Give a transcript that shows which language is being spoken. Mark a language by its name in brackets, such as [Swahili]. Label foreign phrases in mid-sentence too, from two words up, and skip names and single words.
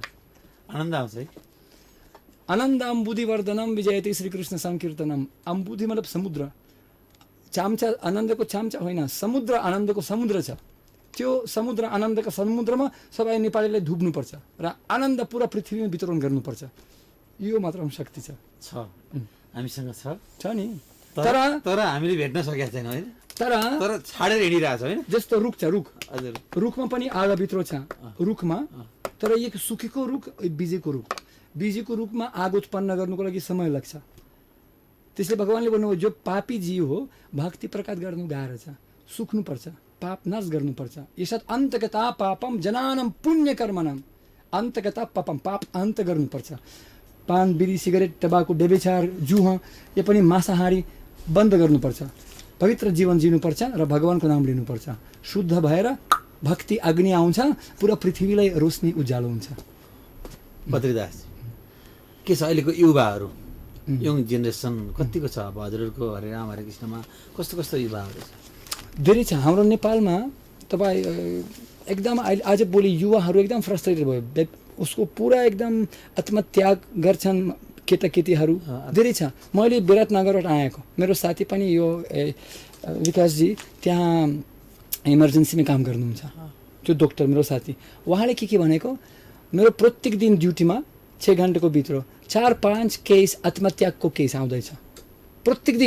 [Nepali] आनन्द आउँछ है। [Sanskrit] आनन्द अम्बुधिवर्धनम विजयते श्री कृष्ण संकीर्तनम। [Nepali] अम्बुधि मतलब समुद्र, चाम्चा आनन्दको चाम्चा होइन, समुद्र आनन्दको समुद्र छ। त्यो समुद्र आनन्दका समुद्रमा सबै नेपालीलाई डुब्नुपर्छ र आनन्द पुरा पृथ्वीमा वितरण गर्नुपर्छ। यो मात्र शक्ति छ हामीसँग छ नि। तर हामीले भेट्न सकेका छैनौँ होइन। तर छाडेर हिँडिरहेछ होइन। जस्तो रुख छ, रुख हजुर, रुखमा पनि आधा भित्र छ रुखमा, तर एक सुकेको रुख, बिजेको रुख। बिजेको रुखमा आगो उत्पन्न गर्नुको लागि समय लाग्छ। त्यसले भगवानले भन्नुभयो जो पापी जीव हो भक्ति प्रकट गर्नु गाह्रो छ, सुक्नुपर्छ, पाप नाश गर्नुपर्छ। [Sanskrit] यसत अन्तगता पापम जनानम पुण्य कर्मणम। अन्तगता पापम, [Nepali] पाप अन्त गर्नुपर्छ। पान, बिडी, सिगरेट, टबाको, व्यभिचार, जुह, यो पनि मांसाहारी बन्द गर्नुपर्छ। पवित्र जीवन जिनुपर्छ र भगवानको नाम लिनुपर्छ। शुद्ध भएर भक्ति अग्नि आउँछ, पुरा पृथ्वीलाई रोशनी उज्यालो हुन्छ। बद्रीदास, के छ अहिलेको युवाहरू, [English] young generation [Nepali] कतिको छ अब हजुरहरूको हरे राम हरे कृष्णमा? कस्तो कस्तो युवाहरू छ? धेरै छ हाम्रो नेपालमा। तपाईँ एकदम अहिले आज भोलि युवाहरू एकदम फ्रस्ट्रेटेड भयो, उसको पुरा एकदम आत्मत्याग गर्छन् केटाकेटीहरू धेरै छ। मैले विराटनगरबाट आएको, मेरो साथी पनि यो विकासजी त्यहाँ इमर्जेन्सीमा काम गर्नुहुन्छ, त्यो डॉक्टर मेरो साथी, उहाँले के भनेको, मेरो प्रत्येक दिन ड्युटीमा 6 घन्टाको भित्र 4-5 केस आत्मत्यागको केस आउँदैछ प्रत्येक दिन।